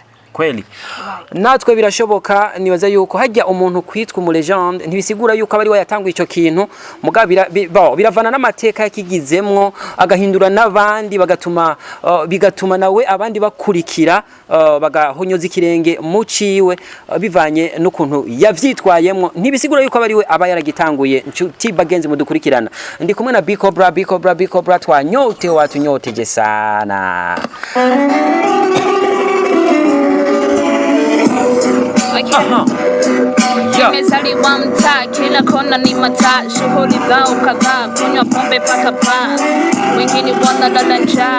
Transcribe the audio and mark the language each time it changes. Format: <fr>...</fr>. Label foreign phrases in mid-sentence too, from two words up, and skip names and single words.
<rn>kweli natwe birashoboka. Nibaza yuko hajya umuntu kwitwa mu legend ntibisigura yuko abari wayatanguye ico kintu mugabira biravana n'amateka yakigizemwo agahindura n'abandi bigatuma nawe abandi bakurikira bagahonyoza ikirenge mu ciwe bivanye n'ukuntu yavyitwayemwo. Ntibisigura yuko abari we aba yaragitanguye. Nshuti bagenzi mudukurikirana ndi kumwe na Kobra</rn> <sw>tunyoteje sana. Nimezaliwa mtaa kila kona ni mataa, shughuli zao kadhaa, kunywa pombe paka paa, wengine wanalala njaa.</sw>